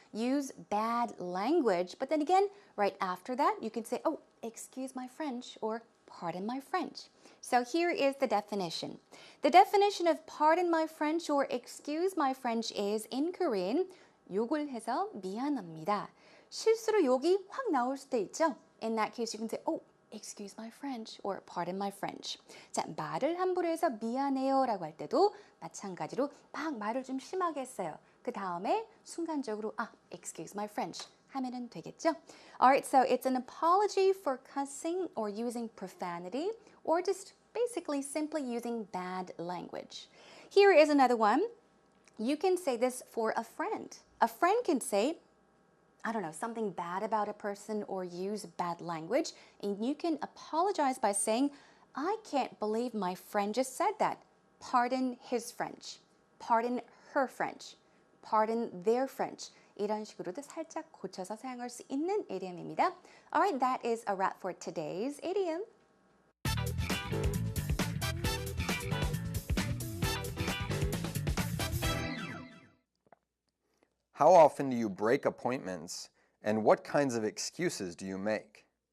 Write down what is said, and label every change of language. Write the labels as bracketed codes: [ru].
[en] Use bad language. But then again, right after that, you can say, oh, excuse my French or pardon my French. So here is the definition. The definition of pardon my French or excuse my French is, in Korean, [ko] 욕을 해서 미안합니다. 실수로 욕이 확 나올 수도 있죠. [en] In that case, you can say, oh, excuse my French or pardon my French. [ko] 자, 말을 함부로 해서 미안해요 라고 할 때도 마찬가지로 막 말을 좀 심하게 했어요. 그 다음에 순간적으로 [en] excuse my French [ko] 하면은 되겠죠. [en] Alright, so it's an apology for cussing or using profanity or just basically simply using bad language. Here is another one. You can say this for a friend. A friend can say, I don't know, something bad about a person or use bad language, and you can apologize by saying, I can't believe my friend just said that. Pardon his French. Pardon her French. Pardon their French. [ko] 이런 식으로도 살짝 고쳐서 사용할 수 있는 idiom입니다. [en] Alright, that is a wrap for today's idiom. How often do you break appointments, and what kinds of excuses do you make?